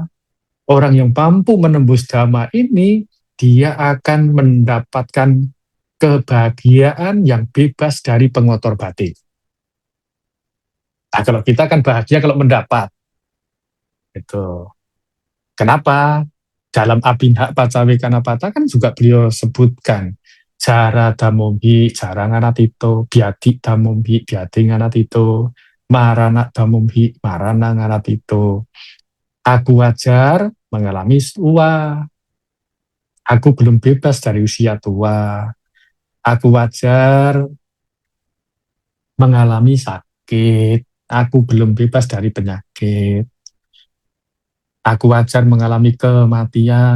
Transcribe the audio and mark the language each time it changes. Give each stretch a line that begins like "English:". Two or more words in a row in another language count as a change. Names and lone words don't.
Indonesian: Orang yang mampu menembus dhamma ini, dia akan mendapatkan kebahagiaan yang bebas dari pengotor batin. Nah, kalau kita kan bahagia kalau mendapat. Itu. Kenapa? Dalam Abhinha Pacawekanapata kan juga beliau sebutkan
Pali: Jara Damomhi, Jara Nganatito, Biadi Damomhi, Biadi Nganatito, Marana Damomhi, Marana Nganatito.
Indonesian: Aku wajar mengalami tua. Aku belum bebas dari usia tua. Aku wajar mengalami sakit. Aku belum bebas dari penyakit. Aku wajar mengalami kematian.